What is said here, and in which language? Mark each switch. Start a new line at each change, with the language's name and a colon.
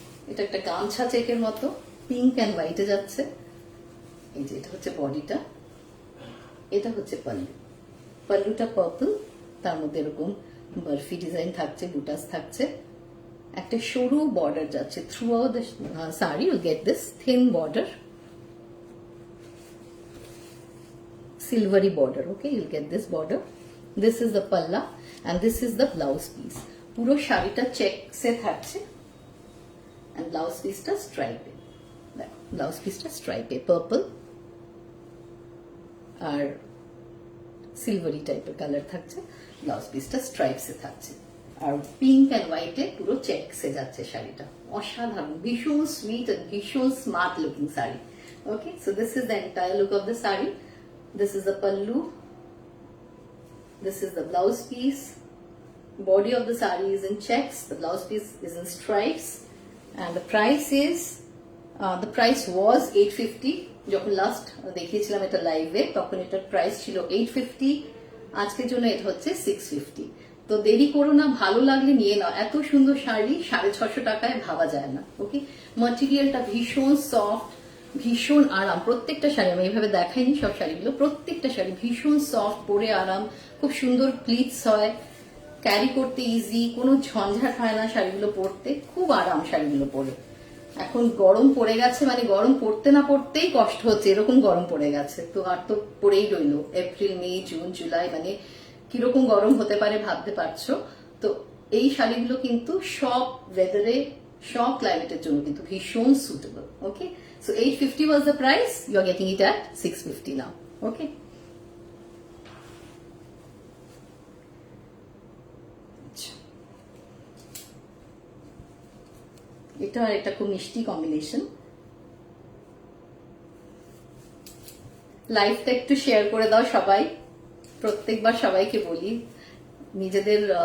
Bangla: এটা একটা গামছা চেকের মতো, পিঙ্ক অ্যান্ড হোয়াইটে যাচ্ছে। এই যে এটা হচ্ছে বডিটা, এটা হচ্ছে পাল্লু, পাল্লুটা পার্পল, তার মধ্যে এরকম বরফি ডিজাইন থাকছে, বুটাস থাকছে, একটা সরু বর্ডার যাচ্ছে
English: Throughout the sari. You'll get this thin border, silvery border. Okay, you'll get this border. This is the palla and this is the blouse piece.
Bangla: পুরো শাড়িটা চেকসে থাকছে and blouse piece-টা স্ট্রাইপে, blouse piece-টা স্ট্রাইপে purple আর silvery টাইপের colour থাকছে, blouse পিসটা স্ট্রাইপসে থাকছে, আর pink and হোয়াইটে পুরো চেকসে যাচ্ছে শাড়িটা। অসাধারণ, ভীষণ সুইট and ভীষণ smart looking sari.
English: Okay, so this is the entire look of the saree. This is the pallu, this is the blouse piece, body of the saree is in checks, the blouse piece is in stripes, and the price is the price was 850.
Bangla: যখন last দেখিয়েছিলাম এটা লাইভে তখন এটার price ছিল 850, আজকের জন্য এটা হচ্ছে 650। তো দেরি করো না, ভালো লাগলে নিয়ে নাও। এত সুন্দর শাড়ি 650 টাকায় ভাবা যায় না। ওকে, ম্যাটেরিয়ালটা ভীষণ সফট, ভীষণ আরাম। প্রত্যেকটা শাড়ি আমি এইভাবে দেখাইনি, সব শাড়িগুলো প্রত্যেকটা শাড়ি ভীষণ সফট, পরে আরাম, খুব সুন্দর প্লিটস হয়, ক্যারি করতে ইজি, কোনো ঝঞ্ঝাট হয় না শাড়িগুলো পরতে, খুব আরাম শাড়িগুলো পরে। এখন গরম পড়ে গেছে, মানে গরম পড়তে না পড়তেই কষ্ট হচ্ছে, এরকম গরম পড়ে গেছে। তো আর তো পড়েই রইলো এপ্রিল, মে, জুন, জুলাই, মানে কিরকম গরম হতে পারে ভাবতে পারছো। তো এই শাড়িগুলো কিন্তু সব ওয়েদারে, সব ক্লাইমেটের জন্য কিন্তু ভীষণ suitable.
English: Okay, so 850 was the price, you are getting it at 650 now.
Bangla: Okay, এটা আর একটা খুব মিষ্টি কম্বিনেশন। লাইভটা একটু শেয়ার করে দাও সবাই, প্রত্যেকবার সবাইকে বলি নিজেদের